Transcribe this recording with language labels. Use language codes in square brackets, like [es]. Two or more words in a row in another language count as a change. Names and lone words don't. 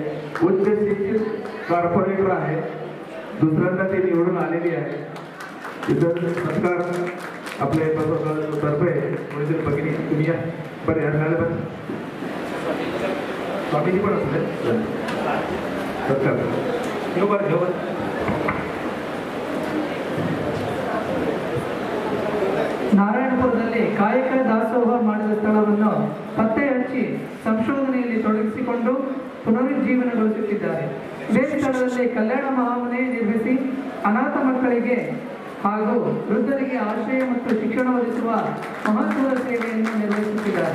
[mr] उच्च शिक्षित कॉर्पोरेटर आहे. दुसऱ्यांदा ते निवडून आलेली आहे. इतर सत्कार आपले तर्फे म्हणजे भगिनी तुम्ही या बरं या झालं पण स्वामीजी पण असले सत्कार घेऊ बरं. [kn] ನಾರಾಯಣಪುರದಲ್ಲಿ ಕಾಯಕ ದಾಸೋಹ ಮಾಡಿದ ಸ್ಥಳವನ್ನು ಪತ್ತೆ ಹಚ್ಚಿ ಸಂಶೋಧನೆಯಲ್ಲಿ ತೊಡಗಿಸಿಕೊಂಡು ಪುನರುಜ್ಜೀವನಗೊಳಿಸುತ್ತಿದ್ದಾರೆ. ಇದೇ ಸ್ಥಳದಲ್ಲಿ ಕಲ್ಯಾಣ ಮಹಾಮನೆ ನಿರ್ಮಿಸಿ ಅನಾಥ ಮಕ್ಕಳಿಗೆ ಹಾಗೂ ವೃದ್ಧರಿಗೆ ಆಶ್ರಯ ಮತ್ತು ಶಿಕ್ಷಣ ಒದಗಿಸುವ ಮಹತ್ವದ ಸೇವೆಯನ್ನು ನಿರ್ವಹಿಸುತ್ತಿದ್ದಾರೆ.